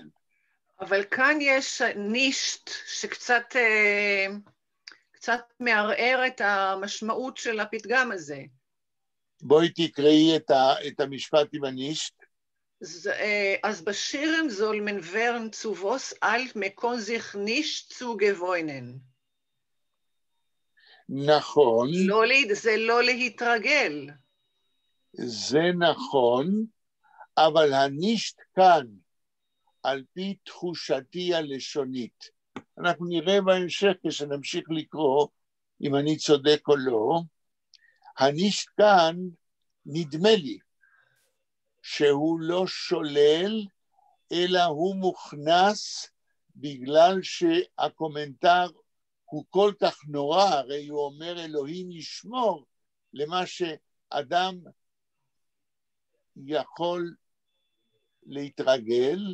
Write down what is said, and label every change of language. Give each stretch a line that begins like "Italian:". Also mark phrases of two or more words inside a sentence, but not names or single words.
Hebrew: אבל כאן יש נישט שקצת מערער את המשמעות של הפתגם הזה. בואי תקראי את המשפט עם הנישט. אז בשירים
Yiddish: זולמן ורן צובוס אלט מקון זיך נישט צוגוויינן.
Hebrew: נכון. זה לא להתרגל. זה נכון, אבל הנישט כאן, על פי תחושתי הלשונית, אנחנו נראה בהמשך כשנמשיך לקרוא, אם אני צודק או לא, הנישט כאן נדמה לי שהוא לא שולל, אלא הוא מוכנס בגלל שהקומנטר הוא כל כך נורא, הרי הוא אומר אלוהים ישמור למה שאדם יכול להתרגל.